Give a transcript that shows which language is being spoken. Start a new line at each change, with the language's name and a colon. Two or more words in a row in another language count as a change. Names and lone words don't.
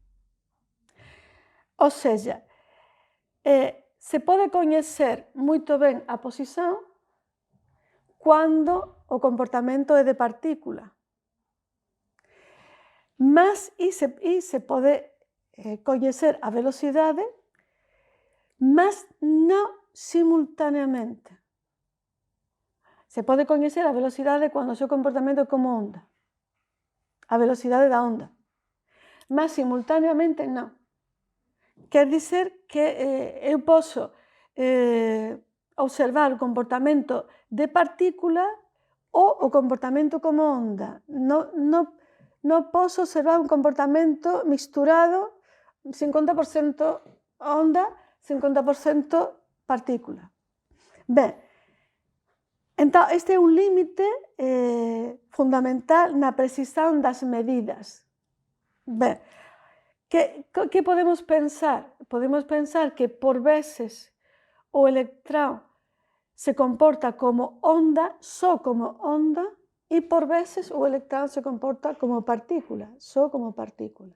Portuguese: Ou seja,
Galician: se pode coñecer moito ben a posición cando o comportamento é de partícula, mas se pode coñecer a velocidade, mas non simultaneamente. Se pode coñecer a velocidade cando o seu comportamento é como onda, a velocidade da onda, mas simultaneamente non.
Portuguese: Quer dizer que eu posso observar o comportamento de partícula ou o comportamento como onda.
Galician: Non posso observar un comportamento misturado 50% onda, 50% partícula. Ben, entón, este é un límite fundamental na precisión das medidas. Ben, que podemos pensar? Podemos pensar que por veces o electrón se comporta como onda, só como onda, e por veces o electrón se comporta como partícula, só como partícula.